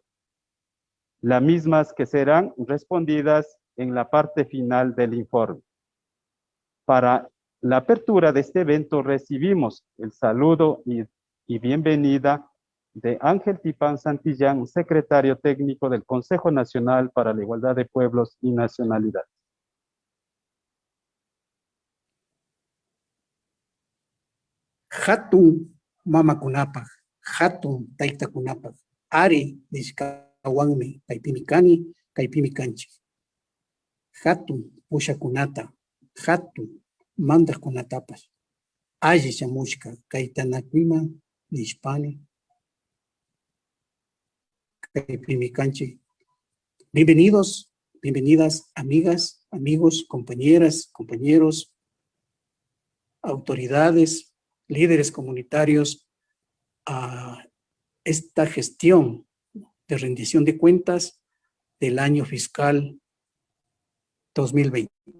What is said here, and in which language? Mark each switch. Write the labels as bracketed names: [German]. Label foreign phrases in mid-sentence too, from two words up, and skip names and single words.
[Spanish] Las mismas que serán respondidas en la parte final del informe. Para la apertura de este evento recibimos el saludo y bienvenida de Ángel Tipán Santillán, secretario técnico del Consejo Nacional para la Igualdad de Pueblos y Nacionalidades. [Quechua] Hatun mama kunapaj, hatun taita kunapaj, ari nishkawanmi, kaipimikani, kaipimikanchik. Hatun pushakunata, hatun mandak kunatapas, alli chamushka, kaitanakuima, nishpani, kaipimikanchik. [Spanish] Bienvenidos, bienvenidas, amigas, amigos, compañeras, compañeros, autoridades, líderes comunitarios, a esta gestión de rendición de cuentas del año fiscal 2020.